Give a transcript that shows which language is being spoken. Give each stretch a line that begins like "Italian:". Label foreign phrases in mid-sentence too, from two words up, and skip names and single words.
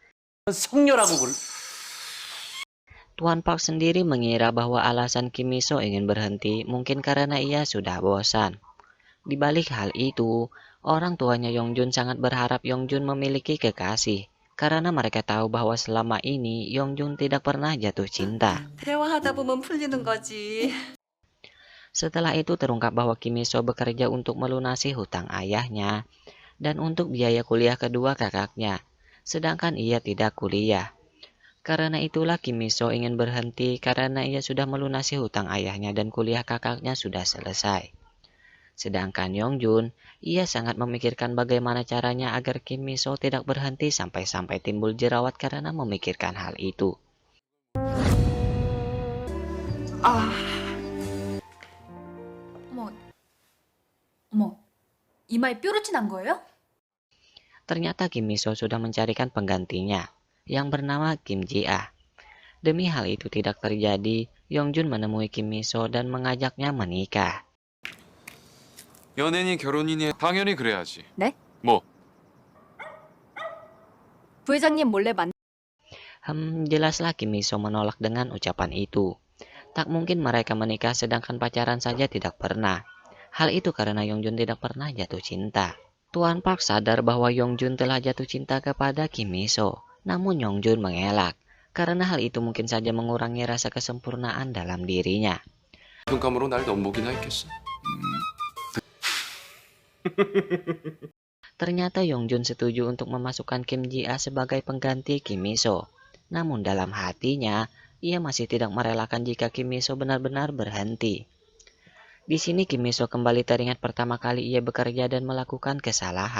Indonesian: Tuan Park sendiri mengira bahwa alasan Kim Miso ingin berhenti mungkin karena ia sudah bosan. Di balik hal itu, orang tuanya Yongjun sangat berharap Yongjun memiliki kekasih, karena mereka tahu bahwa selama ini Yongjun tidak pernah jatuh cinta.
Korean: 대화하다 보면 풀리는 거지.
Indonesian: Setelah itu terungkap bahwa Kim Miso bekerja untuk melunasi hutang ayahnya dan untuk biaya kuliah kedua kakaknya, sedangkan ia tidak kuliah. Karena itulah Kim Miso ingin berhenti karena ia sudah melunasi hutang ayahnya dan kuliah kakaknya sudah selesai. Sedangkan Yongjun, ia sangat memikirkan bagaimana caranya agar Kim Miso tidak berhenti sampai-sampai timbul jerawat karena memikirkan hal itu.
Korean: 어머, 어머, 이마에 뾰루지 난 거예요?
Indonesian: Ternyata Kim Miso sudah mencarikan penggantinya, yang bernama Kim Ji-ah. Demi hal itu tidak terjadi, Yongjun menemui Kim Miso dan mengajaknya menikah.
Korean: 연애니 결혼이니 당연히 그래야지. 네? 뭐? 부회장님 몰래
Indonesian: Jelaslah Kim Miso menolak dengan ucapan itu. Tak mungkin mereka menikah sedangkan pacaran saja tidak pernah. Hal itu karena Yongjun tidak pernah jatuh cinta. Tuan Park sadar bahwa Yongjun telah jatuh cinta kepada Kim Miso. Namun Yongjun mengelak, karena hal itu mungkin saja mengurangi rasa kesempurnaan dalam dirinya.
Korean: 평감으로 날 넘보기나 했겠어.
Indonesian: Ternyata Yongjun setuju untuk memasukkan Kim Ji-ah sebagai pengganti Kim Miso. Namun dalam hatinya, ia masih tidak merelakan jika Kim Miso benar-benar berhenti. Di sini Kim Miso kembali teringat pertama kali ia bekerja dan melakukan kesalahan.